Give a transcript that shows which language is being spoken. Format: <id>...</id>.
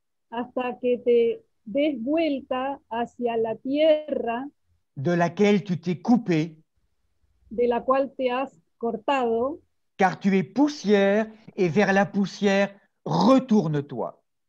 <es>hasta que te des vuelta hacia la tierra</es> <fr>de laquelle tu t'es coupé,</fr> <es>de la cual te has cortado,</es> <fr>car tu es poussière et vers la poussière retourne-toi.</fr>